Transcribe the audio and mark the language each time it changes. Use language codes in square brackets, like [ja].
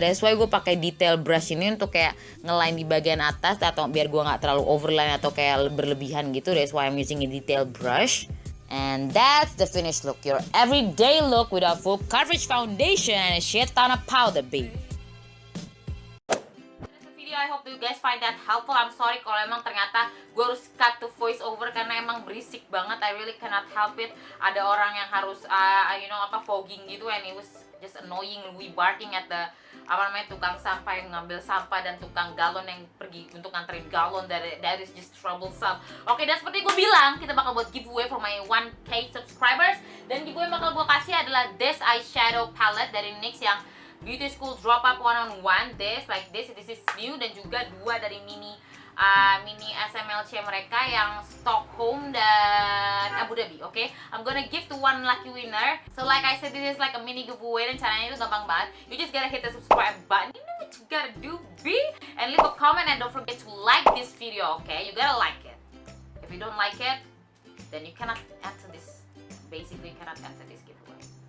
[en] That's why [id] gue pakai detail brush ini untuk kayak ngeline di bagian atas atau biar gue nggak terlalu overline atau kayak berlebihan gitu. [en] That's why I'm using a detail brush. And that's the finished look, your everyday look without full coverage foundation and a shit ton of powder, babe. Video, I hope you guys find that helpful. I'm sorry [id] kalau emang ternyata gue harus [en] cut to voice over [id] karena emang berisik banget. [en] I really cannot help it. [id] Ada orang yang harus fogging gitu, [en] and it was just annoying. We barking at the [id] tukang sampah yang ngambil sampah dan tukang galon yang pergi untuk nganterin galon. [en] That is just troublesome. [id] Oke, dan seperti gue bilang, kita bakal buat giveaway [en] for my 1K subscribers. [id] Dan giveaway yang bakal gue kasih adalah [en] this eyeshadow palette [id] dari NYX yang Beauty School Drop Up One-on-One. [en] This is new, [id] dan juga 2 dari mini SMLC mereka yang Stockholm dan Abu Dhabi. [en] Okay, I'm gonna give to one lucky winner. So like I said, this is like a mini giveaway, [id] dan caranya itu gampang banget. [en] You just gotta hit the subscribe button. You know what you gotta do, B, and leave a comment, and don't forget to like this video. Okay, you gotta like it. If you don't like it, then you cannot enter this. Basically, you cannot enter this giveaway.